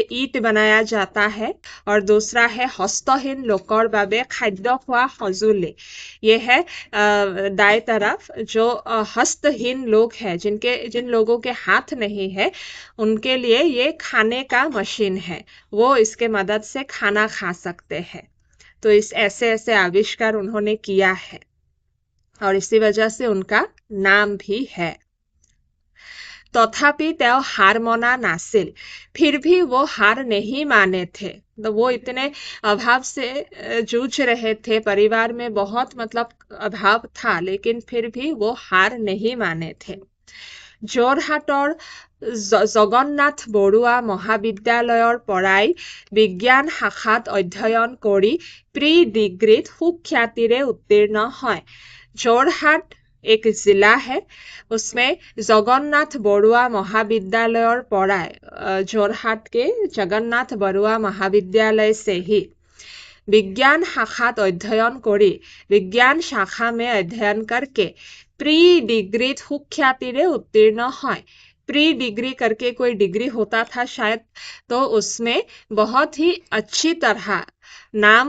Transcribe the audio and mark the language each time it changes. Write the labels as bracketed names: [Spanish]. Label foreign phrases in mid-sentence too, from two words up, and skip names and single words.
[Hindi] ईट बनाया जाता है और दूसरा है [Assamese] হস্তহীন লোকৰ বাবে খাদ্য খুওৱা সঁজুলি [Hindi] ये है दाएं तरफ जो हस्तहीन लोग हैं जिन लोगों के हाथ नहीं है उनके लिए ये खाने का मशीन है वो इसके मदद से खाना खा सकते हैं तो इस ऐसे आविष्कार उन्होंने किया है और इसी वजह से उनका नाम भी है [Assamese] তথাপি তেওঁ হাৰ মনা নাছিল [Hindi] फिर भी वो हार नहीं माने थे तो वो इतने अभाव से जूझ रहे थे परिवार में बहुत मतलब अभाव था लेकिन फिर भी वो हार नहीं माने थे [Assamese] যোৰহাটৰ জগন্নাথ বৰুৱা মহাবিদ্যালয়ৰ পৰাই বিজ্ঞান শাখাত অধ্যয়ন কৰি প্ৰি ডিগ্ৰীত সুখ্যাতিৰে উত্তীৰ্ণ হয় [Hindi] যোৰহাট एक जिला है उसमें जगन्नाथ बरुआ महाविद्यालय पढ़ाए जोरहाट के जगन्नाथ बरुआ महाविद्यालय से ही [Assamese] বিজ্ঞান শাখাত অধ্যয়ন কৰি [Hindi] विज्ञान शाखा में अध्ययन करके प्री डिग्री सुख्यातिरे उत्तीर्ण है प्री डिग्री करके कोई डिग्री होता था शायद तो उसमें बहुत ही अच्छी तरह नाम